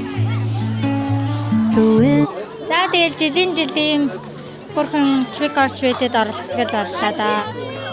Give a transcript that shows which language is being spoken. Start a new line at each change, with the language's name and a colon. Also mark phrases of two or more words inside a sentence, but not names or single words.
English: The wind
Mongolian: За тэгэл жилийн хүрхэн
English: trick or treat-
Mongolian: д оролцдог боллоо да.